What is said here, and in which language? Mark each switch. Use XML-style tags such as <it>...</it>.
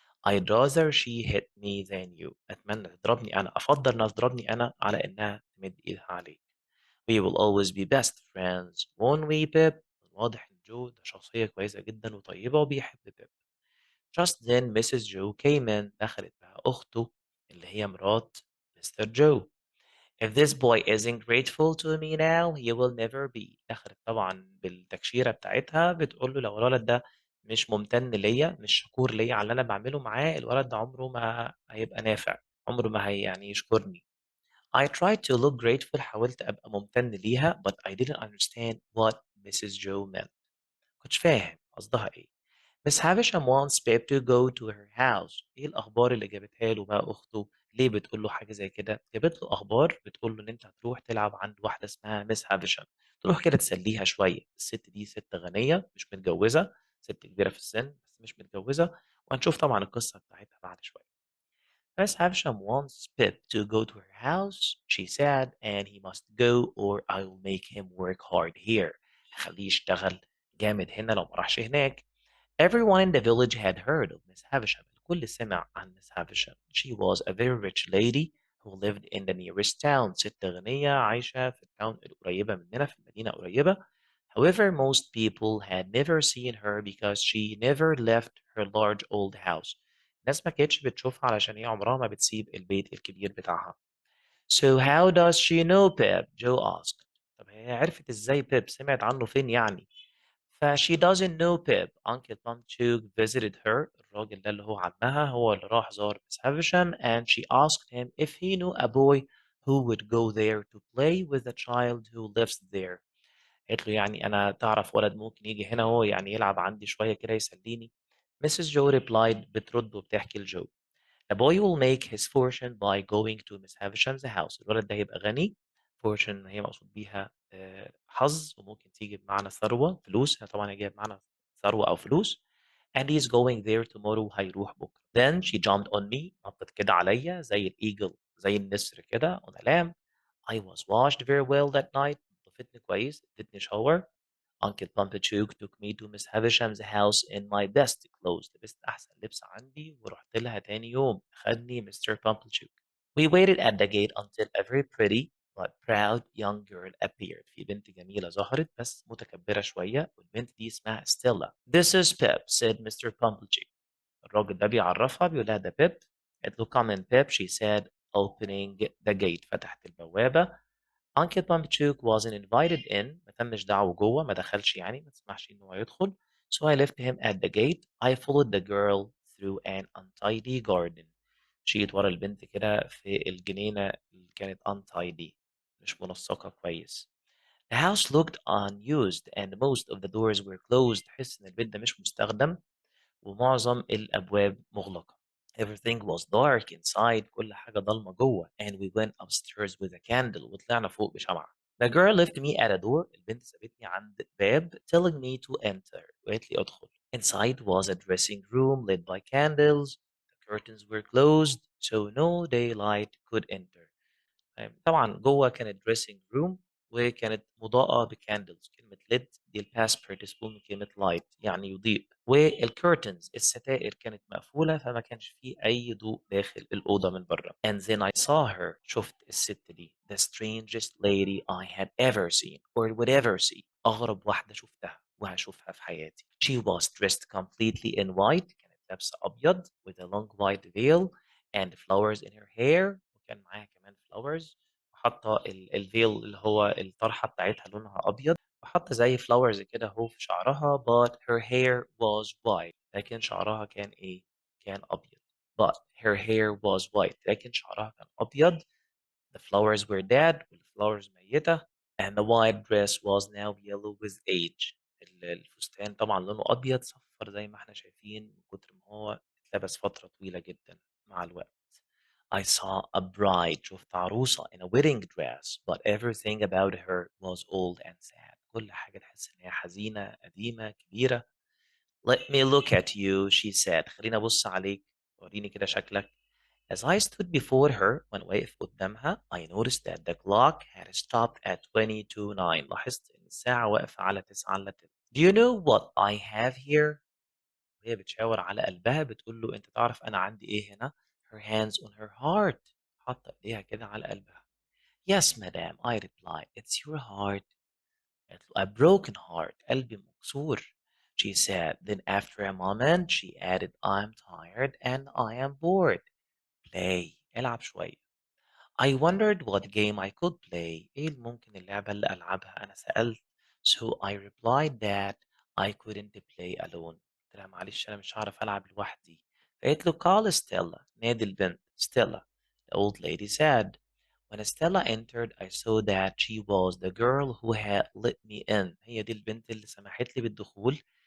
<en>I'd rather she hit me than you.</en> <ar>أتمنى تضربني أنا أفضل إنها تضربني أنا على إنها تمد إيدها عليك.</ar> <en>We will always be best friends won't we Pip.</en> <ar>واضح إن جو ده شخصية كويسة جدا وطيبة وبيحب بيب.</ar> <en>Just then Mrs. Joe came in.</en> <ar>دخلت بقى أخته اللي هي مرات Mr. Joe.</ar> <en>If this boy isn't grateful to me now, he will never be.</en> <ar>دخلت طبعًا بالتكشيرة بتاعتها بتقول له: "لو الولد ده مش ممتن ليّا، مش شكور ليّا على اللي أنا باعمله معاه، الولد ده عمره ما هيبقى نافع، عمره ما يعني يشكرني."</ar> <en>I tried to look grateful.</en> <ar>حاولت أبقى ممتن ليها,</ar> <en>but I didn't understand what Mrs. Joe meant.</en> <ar>ما كنتش فاهم قصدها إيه.</ar> <en>Miss Havisham wants Pip to go to her house.</en> <ar>إيه الأخبار اللي جابتها له بقى أخته؟ ليه بتقول له حاجة زي كده؟ جابت له أخبار بتقول له إن أنت هتروح تلعب عند واحدة اسمها ميس هافشام، تروح كده تسليها شوية. الست دي ست غنية مش متجوزة، ست كبيرة في السن بس مش متجوزة، وهنشوف طبعًا القصة بتاعتها بعد شوية.</ar> <en>Miss Havisham wants Pip to go to her house, she said, and he must go or I will make him work hard here.</en> <ar>هخليه يشتغل جامد هنا لو ما راحش هناك.</ar> <en>Everyone in the village had heard of Miss Havisham.</en> <ar>الكل سمع عن Miss Havisham.</ar> <en>She was a very rich lady who lived in the nearest town.</en> <ar>ست غنية عايشة في التاون القريبة مننا في المدينة قريبة.</ar> <en>However, most people had never seen her because she never left her large old house.</en> <ar>الناس ما كانتش بتشوفها علشان هي عمرها ما بتسيب البيت الكبير بتاعها.</ar> <en>So how does she know Pip? Joe asked.</en> <ar>طب هي عرفت ازاي بيب؟ سمعت عنه فين يعني؟ ف</ar> <en>she doesn't know Pip. Uncle Pumpchuck visited her.</en> <ar>الراجل ده اللي هو عمها هو اللي راح زار</ar> <en>Miss Havisham and she asked him if he knew a boy who would go there to play with the child who lives there.</en> <ar>قالت له يعني أنا تعرف ولد ممكن يجي هنا هو يعني يلعب عندي شوية كده يسليني.</ar> <en>Mrs. Joe replied</en> <ar>بترد وبتحكي لجو.</ar> <en>The boy will make his fortune by going to Miss Havisham's house.</en> <ar>الولد ده هيبقى غني. fortune هي مقصود بيها حظ وممكن تيجي بمعنى ثروة فلوس. هي طبعا هي جاية بمعنى ثروة أو فلوس. And he's going there tomorrow. هيروح بكرة.</ar> <en>Then she jumped on me.</en> <ar>نطت كده عليا زي الإيجل زي النسر كده</ar> <en>on a lamb. I was washed very well that night.</en> <ar>نطفتني كويس. ادتني</ar> <en>shower. Uncle Pumpachuk took me to Miss Havisham's house in my best clothes.</en> <ar>لبست أحسن لبس عندي ورحت لها تاني يوم. أخدني Mr. Pumpachuk.</ar> <en>We waited at the gate until a very pretty but proud young girl appeared.</en> <ar>في بنت جميلة ظهرت بس متكبرة شوية والبنت دي اسمها ستيلا.</ar> <en>This is Pip, said Mr. Pumpachuk.</en> <ar>الراجل ده بيعرفها بيقول لها ده بيب. قالت له</ar> <en>come in Pip, she said opening the gate.</en> <ar>فتحت البوابة.</ar> <en>Uncle Pumpchuck wasn't invited in.</en> <ar>ما تمش دعوه جوه ما دخلش يعني ما تسمحش إن هو يدخل.</ar> <en>So I left him at the gate. I followed the girl through an untidy garden.</en> <ar>مشيت ورا البنت كده في الجنينة اللي كانت untidy مش منسقة كويس.</ar> <en>The house looked unused and most of the doors were closed.</en> <ar>تحس إن البيت ده مش مستخدم ومعظم الأبواب مغلقة.</ar> <en>Everything was dark inside.</en> <ar>كل حاجة ضلمة جوه.</ar> <en>And we went upstairs with a candle.</en> <ar>وطلعنا فوق بشمعة.</ar> <en>The girl left me at a door.</en> <ar>البنت سابتني عند باب</ar> <en>telling me to enter.</en> <ar>وقالت لي ادخل.</ar> <en>Inside was a dressing room lit by candles. The curtains were closed so no daylight could enter.</en> <ar>طبعًا جوّه كانت dressing room وكانت مضاءة بcandles. كلمة lit دي الpast participle من كلمة light يعني يضيء، والcurtains الستائر كانت مقفولة فما كانش في أي ضوء داخل الأوضة من برّه.</ar> <en>And then I saw her.</en> <ar>شُفت الست دي</ar> <en>the strangest lady I had ever seen or would ever see.</en> <ar>أغرب واحدة شُفتها وهاشوفها في حياتي.</ar> <en>She was dressed completely in white.</en> <ar>كانت لابسة أبيض</ar> <en>with a long white veil and flowers in her hair.</en> <ar>وكان معاها كمان flowers وحاطة الveil اللي هو الطرحة بتاعتها لونها أبيض، وحاطة زي flowers كده أهو في شعرها</ar> <en>but her hair was white.</en> <ar>لكن شعرها كان إيه؟ كان أبيض.</ar> <en>but her hair was white.</en> <ar>لكن شعرها كان أبيض.</ar> <en>The flowers were dead</en> <ar>والflowers ميتة</ar> <en>and the white dress was now yellow with age.</en> <ar>الفستان طبعًا لونه أبيض صفّر زي ما إحنا شايفين من كتر ما هو اتلبس فترة طويلة جدًا مع الوقت.</ar> <en>I saw a bride.</en> <ar>شُفت عروسة</ar> <en>in a wedding dress, but everything about her was old and sad.</en> <ar>كل حاجة تحس إن هي حزينة، قديمة، كبيرة.</ar> <en>Let me look at you, she said.</en> <ar>خلّيني أبُص عليك، ورّيني كده شكلك.</ar> <en>As I stood before her</en> <ar>وأنا واقف قدامها,</ar> <en>I noticed that the clock had stopped at 22:09.</en> <ar>لاحظت إن الساعة واقفة على 9:03.</ar> <en>Do you know what I have here?</en> <ar>وهي بتشاور على قلبها بتقول له أنت تعرف أنا عندي إيه هنا؟</ar> <en>Her hands on her heart.</en> <ar>حاطة إيديها كده على قلبها.</ar> <en>Yes, madam, I replied. It's your heart.</en> <ar>قالت له,</ar> <en>a broken heart.</en> <ar>قلبي مكسور.</ar> <en>She said. Then after a moment she added, I'm tired and I am bored. Play.</en> <ar>العب شوية.</ar> <en>I wondered what game I could play.</en> <ar>إيه ممكن اللعبة اللي ألعبها؟ أنا سألت.</ar> <en>So I replied that I couldn't play alone.</en> <ar>قلت لها معلش أنا مش هعرف ألعب لوحدي. فقالت له</ar> <en>call Stella.</en> <ar>نادي البنت. Stella.</ar> <en>The old lady said. When Stella entered, I saw that she was the girl who had let me in.</en> <ar>هي دي البنت اللي سمحت لي بالدخول.</ar>